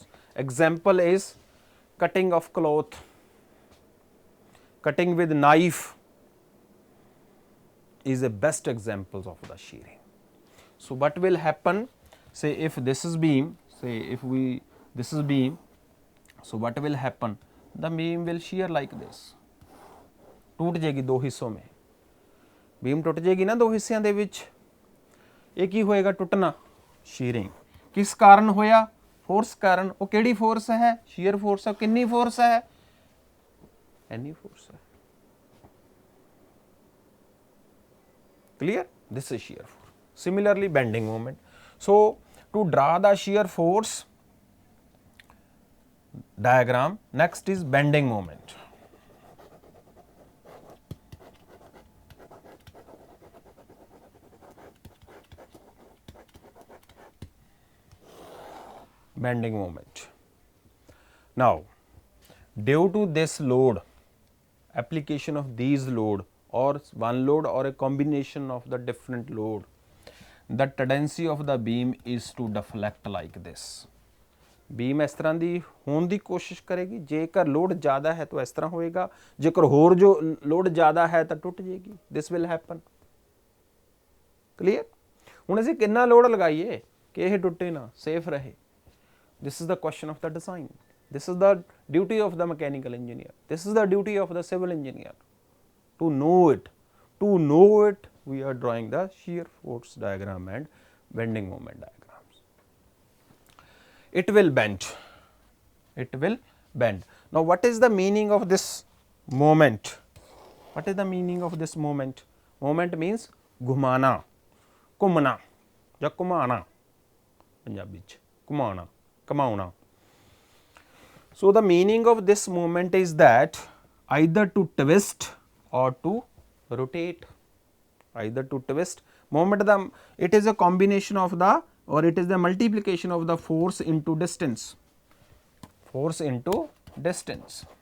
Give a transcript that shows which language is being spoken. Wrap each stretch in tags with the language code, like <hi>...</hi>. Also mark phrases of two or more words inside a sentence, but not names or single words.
<en>Example is cutting of cloth, cutting with knife is the best examples of the shearing. So what will happen, say if this is beam, say if this is beam, so what will happen, the beam will shear like this,</en> <hi>टूट जाएगी दो हिस्सों में, बीम टूट जाएगी ना दो हिस्सों</hi> <pa>ਦੇ ਵਿੱਚ। ਇਹ ਕੀ ਹੋਏਗਾ ਟੁੱਟਣਾ? ਸ਼ੀਅਰਿੰਗ। ਕਿਸ ਕਾਰਨ ਹੋਇਆ? ਫੋਰਸ ਕਾਰਨ। ਉਹ ਕਿਹੜੀ ਫੋਰਸ ਹੈ? ਸ਼ੀਅਰ ਫੋਰਸ ਹੈ। ਕਿੰਨੀ ਫੋਰਸ ਹੈ? ਐਨੀ ਫੋਰਸ ਹੈ। clear?</pa> <en>This is shear force. Similarly bending moment. So to draw the shear force diagram, next is bending moment. Bending moment. Now due to this load, application of these load or one load or a combination of the different load, the tendency of the beam is to deflect like this.</en> <pa>beam ਇਸ ਤਰ੍ਹਾਂ ਦੀ ਹੋਣ ਦੀ ਕੋਸ਼ਿਸ਼ ਕਰੇਗੀ, ਜੇਕਰ ਲੋਡ ਜ਼ਿਆਦਾ ਹੈ ਤਾਂ ਇਸ ਤਰ੍ਹਾਂ ਹੋਏਗਾ, ਜੇਕਰ ਹੋਰ ਜੋ ਲੋਡ ਜ਼ਿਆਦਾ ਹੈ ਤਾਂ ਟੁੱਟ ਜਾਏਗੀ।</pa> <en>this will happen. clear?</en> <pa>ਹੁਣ ਅਸੀਂ ਕਿੰਨਾ ਲੋਡ ਲਗਾਈਏ ਕਿ ਇਹ ਟੁੱਟੇ ਨਾ, ਸੇਫ ਰਹੇ?</pa> <en>This is the question of the design. This is the duty of the mechanical engineer. This is the duty of the civil engineer. To know it. To know it, we are drawing the shear force diagram and bending moment diagrams. It will bend. It will bend. Now, what is the meaning of this moment? What is the meaning of this moment? Moment means</en> <hi>घुमाना, घुमना या घुमाना, पंजाबी च घुमाना, कमाना.</hi> <en>So the meaning of this movement is that either to twist or to rotate, either to twist. Moment it is a combination of the, or it is the multiplication of the force into distance, force into distance.</en>